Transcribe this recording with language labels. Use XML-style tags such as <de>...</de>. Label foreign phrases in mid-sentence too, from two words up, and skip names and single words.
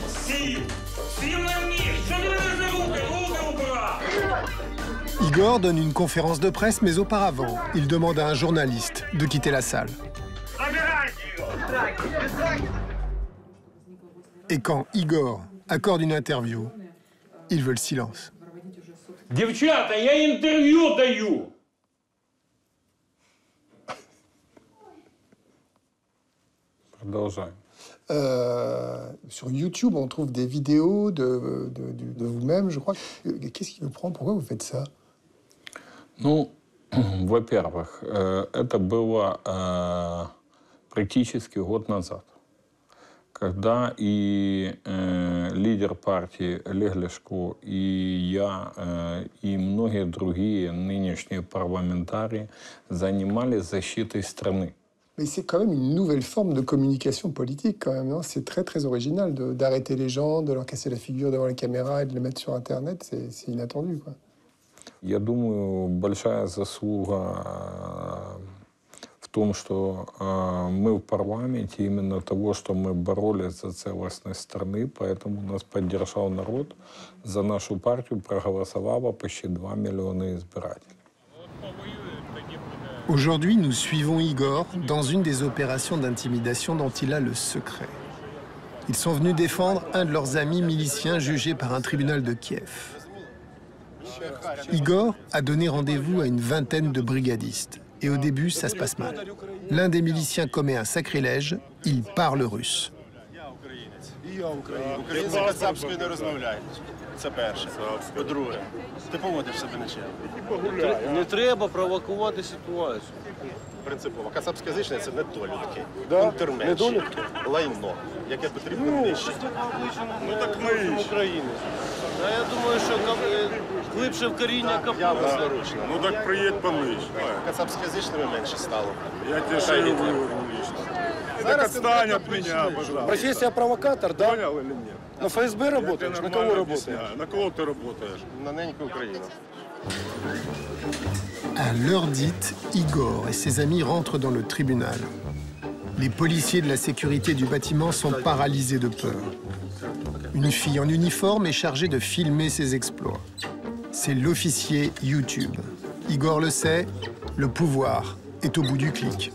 <fr>Igor donne une conférence de presse, mais auparavant, il demande à un journaliste de quitter la salle. Et quand Igor accorde une interview, il veut le silence.</fr> <ru>Девчата, я интервью даю! Продолжаем.</ru> <fr>Sur YouTube, on trouve des vidéos de vous-même, je crois. Qu'est-ce qui vous prend? Pourquoi vous faites ça?</fr> <ru>Ну, во-первых, это было практически год назад, когда и лидер партии Олег Ляшко, и я, и многие другие нынешние парламентарии занимались защитой страны.</ru> <fr>Mais c'est quand même une nouvelle forme de communication politique, quand même, non? C'est très, très original d'arrêter les gens, de leur casser la figure devant la caméra et de les mettre sur Internet. C'est inattendu, quoi.</fr> <ru>Я думаю, большая заслуга в том, что мы в парламенте, именно того, что мы боролись за целостность страны, поэтому нас поддержал народ. За нашу партию проголосовало почти 2 миллиона избирателей.</ru> <fr>Aujourd'hui, nous suivons Igor dans une des opérations d'intimidation dont il a le secret. Ils sont venus défendre un de leurs amis miliciens jugé par un tribunal de Kiev. Igor a donné rendez-vous à une vingtaine de brigadistes. Et au début, ça se passe mal. L'un des miliciens commet un sacrilège, il parle russe.</fr> <uk>Це перше. По-друге, ти поводиш себе нечемно. Не треба провокувати ситуацію. Принципово. Кацапськоязичне – це недолюдки, контрменші, лайно, яке потрібно нищити. Ну так ми України. А я думаю, що глибше в коріння копнути. Ну так приїдь понищ. Кацапськоязичними менше стало.</uk> <ru>Я тебе шею выверну лично. Так отстань от меня, пожалуйста. Профессия провокатор, да? Понял или нет? На ФСБ работаешь? На кого работаешь? На кого ты работаешь? На неньку Украину.</ru> <fr>À l'heure dite, Igor et ses amis rentrent dans le tribunal. Les policiers de la sécurité du bâtiment sont paralysés de peur. Une fille en uniforme est chargée de filmer ses exploits. C'est l'officier YouTube. Igor le sait, le pouvoir est au bout du clic.</fr>